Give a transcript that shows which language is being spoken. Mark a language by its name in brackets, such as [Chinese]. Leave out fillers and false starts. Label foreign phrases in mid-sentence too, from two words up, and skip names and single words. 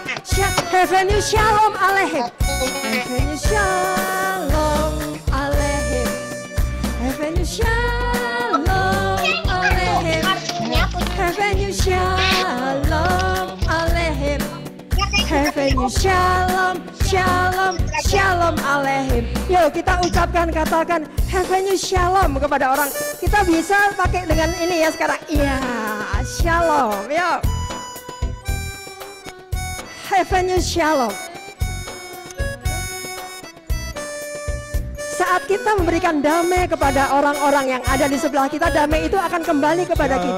[Hebrew] Heavenly שלום עליכם, Heavenly שלום עליכם, Heavenly שלום עליכם, Heavenly שלום עליכם, Heavenly שלום, שלום, שלום עליכם. [Indonesian] Yuk kita ucapkan, katakan Heavenly Shalom kepada orang. Kita bisa pakai dengan ini ya sekarang. Iya, Shalom. Yuk. Heavenly Shalom. Saat kita memberikan damai kepada orang-orang yang ada di sebelah kita, damai itu akan kembali kepada kita.